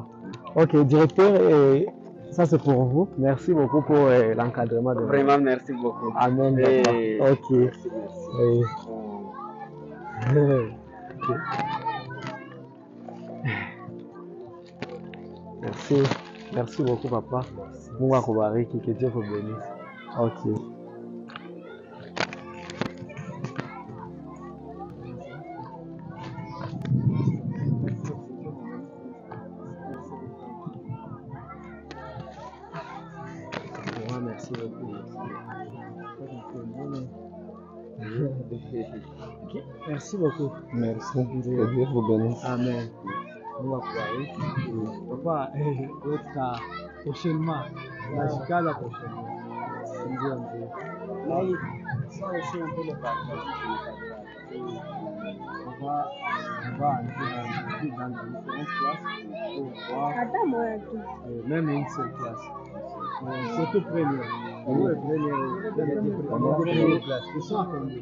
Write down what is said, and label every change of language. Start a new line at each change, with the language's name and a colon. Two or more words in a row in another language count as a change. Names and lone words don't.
French: Ok, directeur, ça c'est pour vous. Merci beaucoup pour l'encadrement de Vraiment, merci beaucoup. Amen, papa. Ok. Merci. Ok. Merci. Merci beaucoup, papa.
Swahili: Mungu akubariki,
French: que Dieu vous bénisse. Ok. Merci beaucoup. Okay. Merci beaucoup. Merci. Dieu vous bénisse.
Swahili: Amen. Mungu akubariki.
French: Papa, prochainement.
Swahili: Nashikala prochainement. Ndio ndio.
French: Ça aussi un peu le partage. On va entrer dans différentes classes pour voir. Même une seule classe. Surtout première. Nous, première classe. Ils sont attendus.